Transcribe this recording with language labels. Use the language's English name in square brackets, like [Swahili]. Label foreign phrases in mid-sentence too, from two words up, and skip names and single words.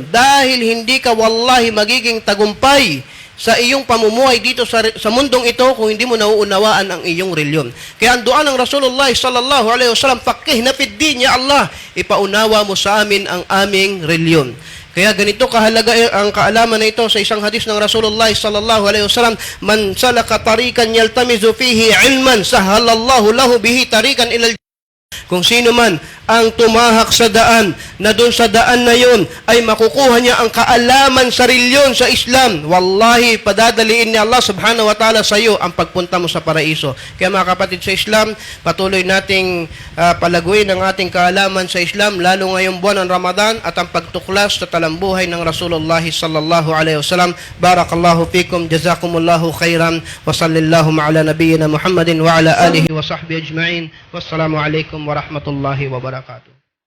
[Filipino] Dahil hindi ka wallahi magiging tagumpay sa iyong pamumuhay dito sa mundong ito kung hindi mo nauunawaan ang iyong reliyon. Kaya ang dua ng Rasulullah [Arabic] صلى الله عليه وسلم فقهنا في الدين يا الله, [Filipino] ipaunawa mo sa amin ang aming reliyon. Kaya ganito kahalaga ang kaalaman na ito sa isang hadis ng Rasulullah [Arabic] صلى الله عليه وسلم من سلك طريقا يلتمس فيه علما سهل الله له به طريقا إلى [Filipino] kung sino man ang tumahak sa daan, na doon sa daan na yon ay makukuha niya ang kaalaman sa reliyon sa Islam, wallahi, padadaliin ni Allah [Arabic] سبحانه وتعالى [Filipino] sa iyo ang pagpunta mo sa paraiso. Kaya mga kapatid sa Islam, patuloy nating palaguin ang ating kaalaman sa Islam, lalo ngayong buwan ng Ramadan at ang pagtuklas sa talambuhay ng Rasulullah [Arabic] صلى الله عليه وسلم. بارك الله فيكم جزاكم الله خيرا وصلى الله على نبينا محمد وعلى آله وصحبه أجمعين. والسلام عليكم ورحمة الله وبركاته.